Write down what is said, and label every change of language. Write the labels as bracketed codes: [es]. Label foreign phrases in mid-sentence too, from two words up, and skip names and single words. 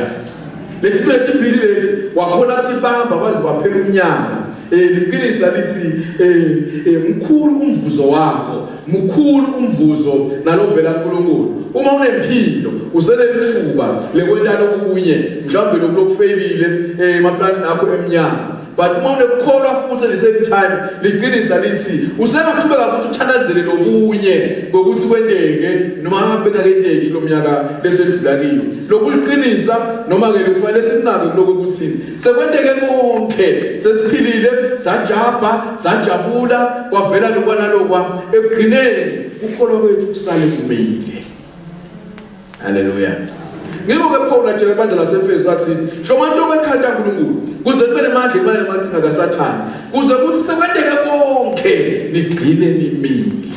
[ss] Leti mbili leti wakhona ukuthi bamba baze baphela umnyaka liqinisa lithi mkhulu umvuzo wakho, mkhulu umvuzo nalovela kuNkulunkulu. Uma unempilo usenethuba lekwenta lokunye mhlawumbe lokufeyilile emaplani akho eminyaka. But uma unekukholwa futhi [en] at the same time [ss] liqinisa lithi usengathubeka futhi uthandazele lokunye ngokuthi kwendeke noma ngabheka kwendeke kulomnyaka lesedlula kiyo. Lokuliqinisa noma ke kufanele sinake lokho ukuthi sekwendeke konke sesiphilile sajabula kwavela lokwana lokwa ekugcineni ukukholwa kwethu kusale kumile. Haleluya. Ngikho-ke Paul atshela ibandla laseFesu athi hlomanto obekhanda uNkulunkulu kuze kube nemandla imali emantinga kaSathane kuze kuthi sekwendeke konke nigcine nimile.